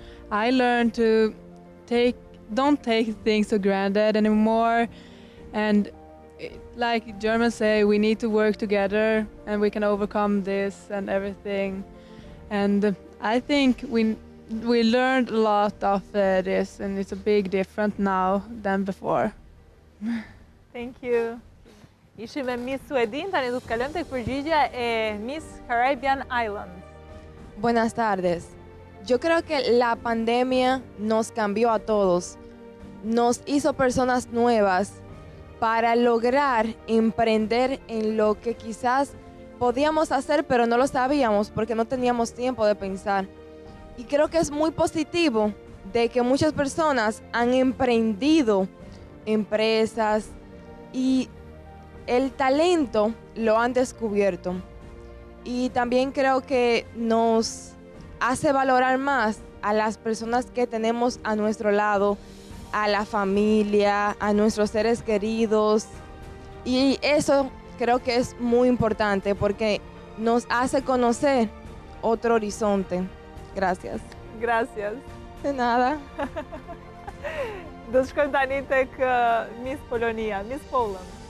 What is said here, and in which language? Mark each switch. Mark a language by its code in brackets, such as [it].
[en] I learned to don't take things for granted anymore, and like Germans say, we need to work together and we can overcome this and everything. And I think we learned a lot of this, and it's a big difference now than before. Thank you. [sq] Ishim me Miss Suedin, tani do të kalojmë tek përgjigjja e Miss Caribbean Islands. [es] Buenas tardes. Yo creo que la pandemia nos cambió a todos, nos hizo personas nuevas para lograr emprender en lo que quizás podíamos hacer, pero no lo sabíamos porque no teníamos tiempo de pensar. Y creo que es muy positivo de que muchas personas han emprendido empresas y el talento lo han descubierto. Y también creo que nos hace valorar más a las personas que tenemos a nuestro lado, a la familia, a nuestros seres queridos. Y eso creo que es muy importante porque nos hace conocer otro horizonte. Gracias. Gracias. De nada. [sq] Do të shkojmë tani tek Miss Polonia, Miss Poland.